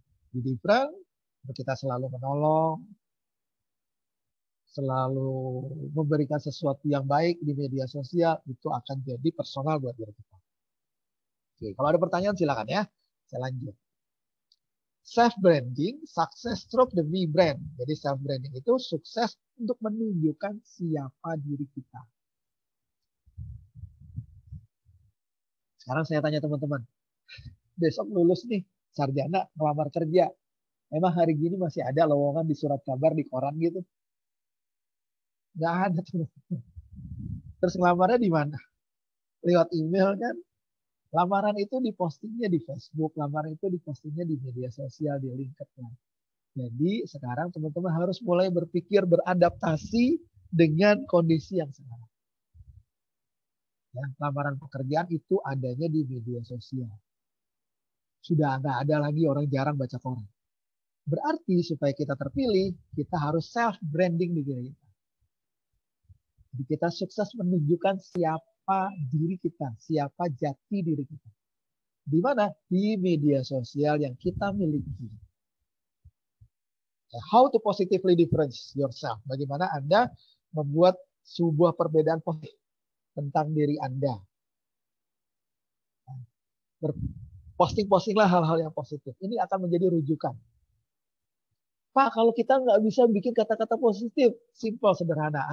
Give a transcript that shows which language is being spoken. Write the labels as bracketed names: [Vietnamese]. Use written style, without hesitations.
[Indonesian] Di [English] different, [Indonesian] kita selalu menolong, selalu memberikan sesuatu yang baik di media sosial, itu akan jadi personal buat diri kita. Oke, kalau ada pertanyaan silakan ya. Saya lanjut. [English] Self-branding, success through the me brand. [Indonesian] Jadi self-branding itu sukses untuk menunjukkan siapa diri kita. Sekarang saya tanya teman-teman. Besok lulus nih, sarjana, ngelamar kerja. Emang hari gini masih ada lowongan di surat kabar, di koran gitu? Nggak ada teman-teman. Terus ngelamarnya di mana? Lewat email kan? Lamaran itu dipostingnya di Facebook, lamaran itu dipostingnya di media sosial, di LinkedIn. Jadi sekarang teman-teman harus mulai berpikir beradaptasi dengan kondisi yang sekarang. Ya, lamaran pekerjaan itu adanya di media sosial. Sudah nggak ada lagi orang jarang baca koran. Berarti supaya kita terpilih, kita harus self-branding di diri kita. Jadi kita sukses menunjukkan siapa diri kita, siapa jati diri kita. Di mana? Di media sosial yang kita miliki. [English] How to positively difference yourself. [Indonesian] Bagaimana Anda membuat sebuah perbedaan positif tentang diri Anda. Posting-postinglah hal-hal yang positif. Ini akan menjadi rujukan. Pak, kalau kita nggak bisa bikin kata-kata positif, simple, sederhana.